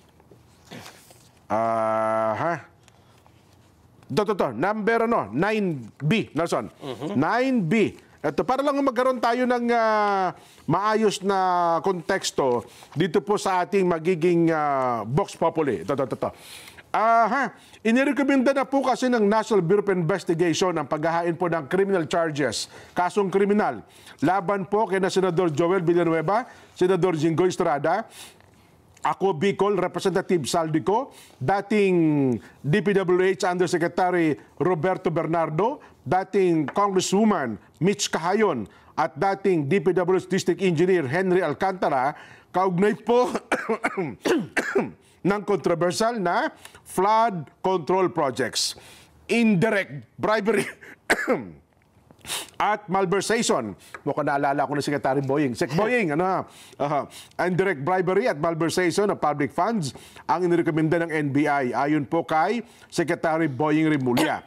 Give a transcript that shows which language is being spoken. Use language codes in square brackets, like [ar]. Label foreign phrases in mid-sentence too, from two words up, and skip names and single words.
[tl] Number 9B, Nelson. 9B. Ito, para lang magkaroon tayo ng maayos na konteksto dito po sa ating magiging Vox Populi. Ito. Inirekomenda na po kasi ng National Bureau of Investigation ang paghahain po ng criminal charges, kasong kriminal, laban po kay na Senador Joel Villanueva, Senador Jinggoy Estrada, ako Bicol, Representative Saldico, dating DPWH Undersecretary Roberto Bernardo, dating Congresswoman Mitch Cahayon, at dating DPWH District Engineer Henry Alcantara, kaugnay po ng controversial na [en] flood control projects, indirect bribery [tl] at malversation. Mukhang naalala ko na Secretary Boying. Sec Boying, [en] indirect bribery [tl] at [en] malversation of public funds [tl] ang inirekomenda ng NBI ayon po kay Secretary Boying Rimulya.